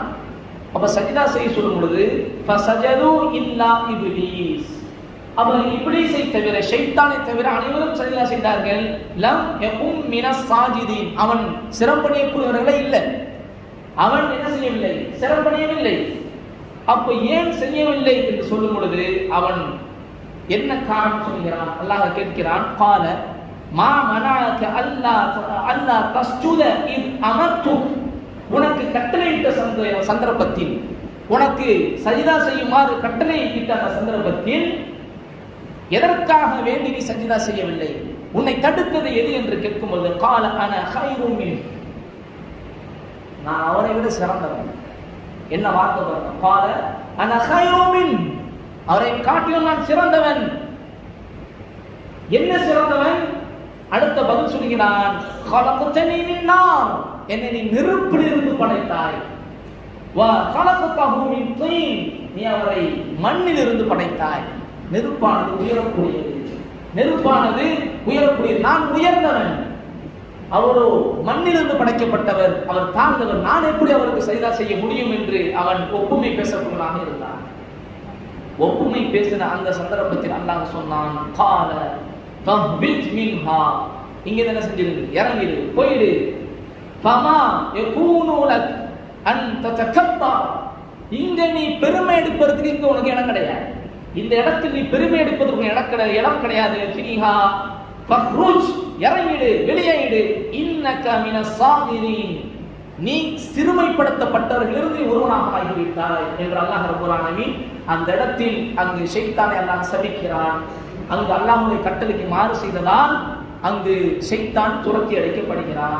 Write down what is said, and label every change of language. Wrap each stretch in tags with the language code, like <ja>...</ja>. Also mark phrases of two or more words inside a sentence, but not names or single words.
<ta>அப்ப சஜிதா செய்ய சொல்லும் பொழுது</ta> <ar>فسجدوا إلا إبليس,</ar> <ta>அவர் இப்லீஸை தவிர ஷைத்தானை தவிர அனைவரும் சஜிதா செய்தார்கள்.</ta> <ar>لم يكن من الساجدين,</ar> <ta>அவன் சிரம்பணியக்கூடியவர்களே இல்லை, அவன் என்ன செய்யவில்லை, சிரம்பணியவில்லை. அப்ப ஏன் செய்யவில்லை என்று சொல்லும் பொழுது அவன் என்ன காரணம் சொல்கிறான், அல்லாஹ் கேட்கிறான்.</ta> <ar>قال ما منعك الا تسجد اذ امرتك,</ar> <ta>உனக்கு கட்டளையிட்ட சந்தர்ப்பத்தில், உனக்கு சஜிதா செய்யுமாறு கட்டளையிட்ட அந்த சந்தர்ப்பத்தில் எதற்காக வேண்டி நீ சஜிதா செய்யவில்லை, உன்னை தடுத்தது எது என்று கேட்கும்போது</ta> <ar>قال انا خير منه,</ar> <ta>நான் அவரை விட சிறந்தவன். என்ன வார்த்தை பாருங்க,</ta> <ar>قال انا خير منه,</ar> <ta>அவரை காட்டிலும் நான் சிறந்தவன். என்ன சிறந்தவன்? அடுத்த பதில் சொல்கிறான்,</ta> <ar>خلقتني من نار,</ar> <ta>என்னை நீ நெருப்பிலிருந்து படைத்தாய்.</ta> <ar>وخلقته من طين,</ar> <ta>நீ அவரை மண்ணிலிருந்து படைத்தாய். நெருப்பானது உயரக்கூடியது, நெருப்பானது உயரக்கூடியது. நான் உயர்ந்தவன், அவரோ மண்ணிலிருந்து படைக்கப்பட்டவர், அவர் தாழ்ந்தவர். நான் எப்படி அவருக்கு சஜதா செய்ய முடியும் என்று அவன் ஒப்புமை பேசக்கூடியவனாக இருந்தான். ஒப்புமை பேசின அந்த சந்தர்ப்பத்தில் அல்லாஹ் சொன்னான்,</ta> <ar>قال فاهبط منها,</ar> <ta>இங்க என்ன செஞ்சிரு, இறங்கிடு, போயிடு.</ta> <ar>فما يكون لك ان تتكبر,</ar> <ta>இங்க நீ பெருமை எடுப்பதற்கு இங்க உனக்கு இடம் கிடையாது. இந்த இடத்தில் நீ பெருமை எடுப்பதற்கு இடம் கிடையாது.</ta> <ar>فيها فخرج,</ar> <ta>இறங்கிடு, வெளியேடு.</ta> <ar>إنك من الصاغرين,</ar> <ta>நீ சிறுமைப்படுத்தப்பட்டவர்களிலிருந்து ஒருவனாக ஆகிவிட்டாய் என்று அல்லாஹ் ரப்பல் ஆலமீன் அந்த இடத்தில் அங்கு ஷைத்தானை அல்லாஹ் சபிக்கிறான். அங்கு அல்லாஹ்வுடைய கட்டளைக்கு மாறு செய்ததால் அங்கு ஷைத்தான் துரத்தி அடிக்கப்படுகிறான்.</ta>